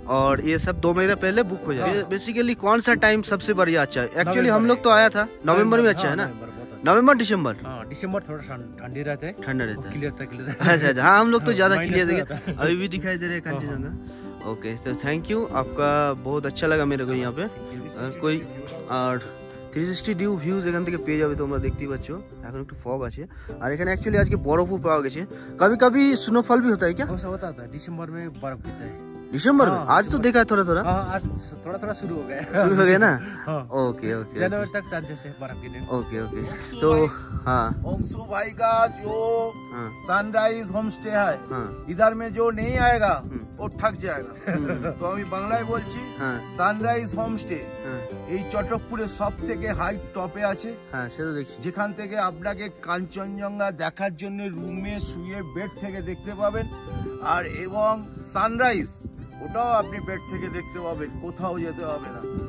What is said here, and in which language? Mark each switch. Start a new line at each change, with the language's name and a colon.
Hindi: और ये सब 2 महीने पहले बुक हो जाए। बेसिकली कौन सा टाइम सबसे बढ़िया अच्छा है? एक्चुअली हम लोग तो आया था नवंबर में। अच्छा है ना, नवंबर दिसंबर? हाँ, दिसंबर थोड़ा ठंडी रहता है, ठंडा रहता है। क्लियर। अच्छा, हाँ, हम लोग तो ज्यादा क्लियर देखे, अभी भी दिखाई दे रहे हैं कांचनजंगा। ओके, तो थैंक यू, आपका बहुत अच्छा लगा मेरे को यहाँ पे। कोई
Bangla: আর 360 ডিউ ভিউজ এখান থেকে পেয়ে যাবে তোমরা, দেখতেই পাচ্ছ। এখন একটু ফগ আছে, আর এখানে অ্যাকচুয়ালি আজকে বরফও পাওয়া গেছে।
Hindi: कभी कभी स्नोफॉल भी होता है क्या? होता है, दिसंबर में बर्फ गिरता है। दिसंबर में? आज तो देखा है थोड़ा। आज थोड़ा शुरू हो गया। ना? ओके, जनवरी तक चांसेस है बर्फ गिरने। ओके। तो हाँ, अंशु भाई का जो सनराइज होमस्टे है, इधर में जो नहीं आएगा वो ठग जाएगा।
Bangla: तो আমি বাংলায় বলছি, সানরাইজ হোমস্টে এই চটকপুরের সবথেকে হাই টপে আছে। হ্যাঁ, সেটা দেখছি, যেখান থেকে আপনাকে কাঞ্চনজঙ্ঘা দেখার জন্য রুমে শুয়ে বেড থেকে দেখতে পাবেন। আর এবং সানরাইজ ওটাও আপনি বেড থেকে দেখতে পাবেন, কোথাও যেতে হবে না।